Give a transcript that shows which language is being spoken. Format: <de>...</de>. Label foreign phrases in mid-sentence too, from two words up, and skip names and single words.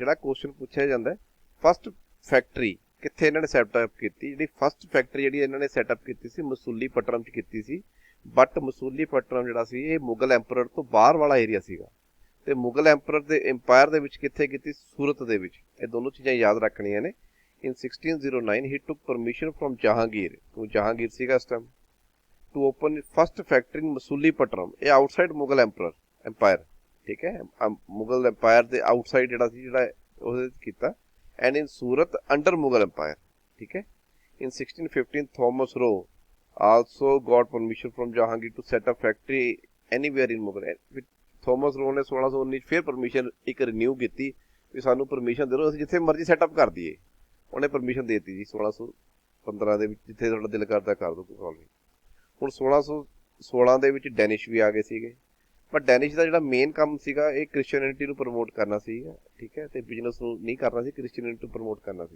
<pa>ਜਿਹੜਾ ਕੁਐਸਚਨ ਪੁੱਛਿਆ ਜਾਂਦਾ,</pa> <en>first factory</en> <pa>ਕਿੱਥੇ ਇਹਨਾਂ ਨੇ ਸੈਟਅਪ ਕੀਤੀ? ਜਿਹੜੀ</pa> <en>first factory</en> <pa>ਜਿਹੜੀ ਇਹਨਾਂ ਨੇ ਸੈਟਅਪ ਕੀਤੀ ਸੀ ਮਸੂਲੀਪਟਨਮ 'ਚ ਕੀਤੀ ਸੀ। ਬਟ ਮਸੂਲੀਪਟਨਮ ਜਿਹੜਾ ਸੀ ਇਹ ਮੁਗਲ ਐਂਪਰਰ ਤੋਂ ਬਾਹਰ ਵਾਲਾ ਏਰੀਆ ਸੀਗਾ, ਤੇ ਮੁਗਲ ਐਂਪਰਰ ਦੇ ਇੰਪਾਇਰ ਦੇ ਵਿੱਚ ਕਿੱਥੇ ਕੀਤੀ? ਸੂਰਤ ਦੇ ਵਿੱਚ। ਇਹ ਦੋਨੋਂ ਚੀਜ਼ਾਂ ਯਾਦ ਰੱਖਣੀਆਂ ਨੇ।</pa> <en>In 1609 he took permission from</en> <pa>ਜਹਾਂਗੀਰ, ਉਹ ਜਹਾਂਗੀਰ ਸੀਗਾ ਇਸ ਟਾਈਮ,</pa> <en>to open first factory in ਮਸੂਲੀਪਟਨਮ।</en> <pa>ਇਹ</pa> <en>outside Mughal empire,</en> <pa>ਠੀਕ ਹੈ, ਮੁਗਲ ਐਂਪਾਇਰ ਦੇ ਆਊਟਸਾਈਡ ਜਿਹੜਾ ਸੀ, ਜਿਹੜਾ ਉਹਦੇ ਕੀਤਾ।</pa> <en>and in Surat under Mughal empire,</en> <pa>ਠੀਕ ਹੈ।</pa> <en>In 1615 ਥੋਮਸ ਰੋ also got permission from ਜਹਾਂਗੀਰ to set up factory anywhere in ਮੁਗਲ।</en> <pa>ਥੋਮਸ ਰੋ ਨੇ 1619 ਫਿਰ ਪਰਮਿਸ਼ਨ ਇੱਕ ਰਿਨਿਊ ਕੀਤੀ ਵੀ ਸਾਨੂੰ ਪਰਮਿਸ਼ਨ ਦੇ ਦਿਓ, ਅਸੀਂ ਜਿੱਥੇ ਮਰਜ਼ੀ ਸੈਟਅਪ ਕਰ ਦਈਏ। ਉਹਨੇ ਪਰਮਿਸ਼ਨ ਦੇ ਦਿੱਤੀ ਜੀ 1615 ਦੇ ਵਿੱਚ, ਜਿੱਥੇ ਤੁਹਾਡਾ ਦਿਲ ਕਰਦਾ ਕਰ ਦਿਓ, ਕੋਈ ਪ੍ਰੋਬਲਮ ਨਹੀਂ। ਹੁਣ 1616 ਦੇ ਵਿੱਚ ਡੈਨਿਸ਼ ਵੀ ਆ ਗਏ ਸੀਗੇ, ਪਰ ਡੈਨਿਸ਼ ਦਾ ਜਿਹੜਾ ਮੇਨ ਕੰਮ ਸੀਗਾ ਇਹ ਕ੍ਰਿਸਚੀਅਨਿਟੀ ਨੂੰ ਪ੍ਰਮੋਟ ਕਰਨਾ ਸੀਗਾ, ਠੀਕ ਹੈ, ਤੇ ਬਿਜ਼ਨਸ ਨੂੰ ਨਹੀਂ ਕਰਨਾ ਸੀ, ਕ੍ਰਿਸਚੀਅਨਿਟੀ ਨੂੰ ਪ੍ਰਮੋਟ ਕਰਨਾ ਸੀ।</pa>